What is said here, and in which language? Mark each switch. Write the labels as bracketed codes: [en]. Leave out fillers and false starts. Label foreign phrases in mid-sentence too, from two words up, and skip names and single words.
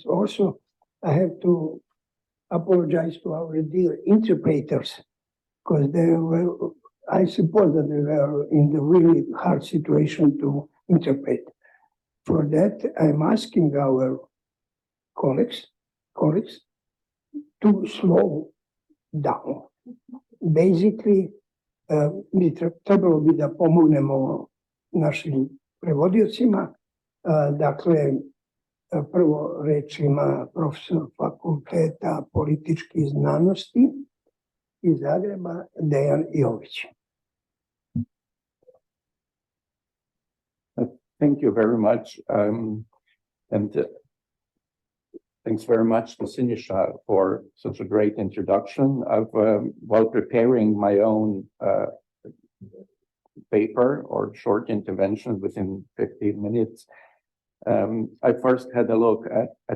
[en] Also, I have to apologize to our dear interpreters because they were, I suppose that they were in the really hard situation to interpret. For that, I'm asking our colleagues to slow down. Basically, [sr] bi trebalo bi da pomognemo našim prevodiocima. Dakle, prvo reč ima profesor Fakulteta političkih znanosti iz Zagreba, Dejan Jović. [en] Thank you very much. Thanks very much to Sinisha for such a great introduction. While preparing my own paper or short intervention within 15 minutes, I first had a look at